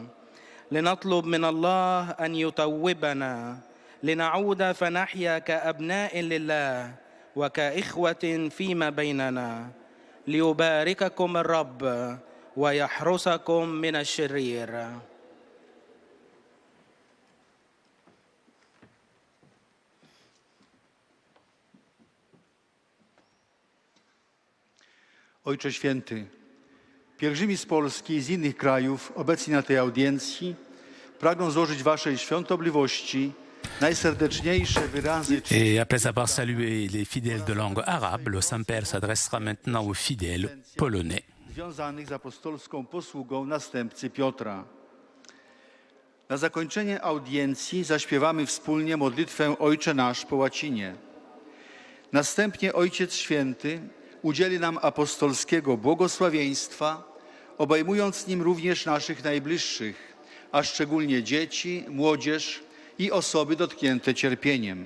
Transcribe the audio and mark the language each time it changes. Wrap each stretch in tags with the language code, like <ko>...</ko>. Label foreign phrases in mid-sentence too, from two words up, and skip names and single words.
<ar>لنطلب من الله أن يتوبنا لنعود فنحيا كأبناء لله وكإخوة فيما بيننا. ليبارككم الرب ويحرسكم من الشرير.</ar> <pl>Ojcze Święty, pielgrzymi z Polski i z innych krajów obecni na tej audiencji pragną złożyć Waszej świątobliwości najserdeczniejsze wyrazy.</pl> <fr>Et après avoir salué les fidèles de langue arabe, le Saint-Père s'adressera maintenant aux fidèles polonais.</fr> <pl>Związanych z apostolską posługą następcy Piotra. Na zakończenie audiencji zaśpiewamy wspólnie modlitwę Ojcze Nasz po łacinie. Następnie Ojciec Święty udzieli nam apostolskiego błogosławieństwa, obejmując nim również naszych najbliższych, a szczególnie dzieci, młodzież i osoby dotknięte cierpieniem.</pl>